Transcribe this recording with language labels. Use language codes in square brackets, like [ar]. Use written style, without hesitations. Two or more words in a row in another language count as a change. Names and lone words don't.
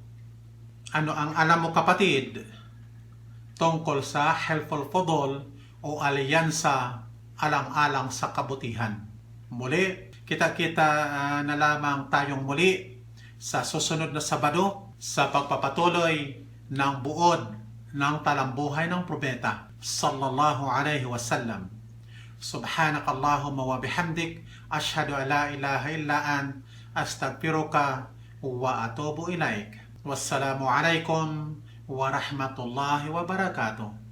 [tl] Ano ang alam mo kapatid tungkol sa helpful fudol o alyansa alang-alang sa kabutihan? Muli, kita-kita na lamang tayong muli sa susunod na Sabado sa pagpapatuloy ng buod ng talambuhay ng propeta [ar] صلى الله عليه وسلم. سبحانك اللهم وبحمدك أشهد أن لا إله إلا أنت أستغفرك وأتوب إليك. والسلام عليكم ورحمة الله وبركاته.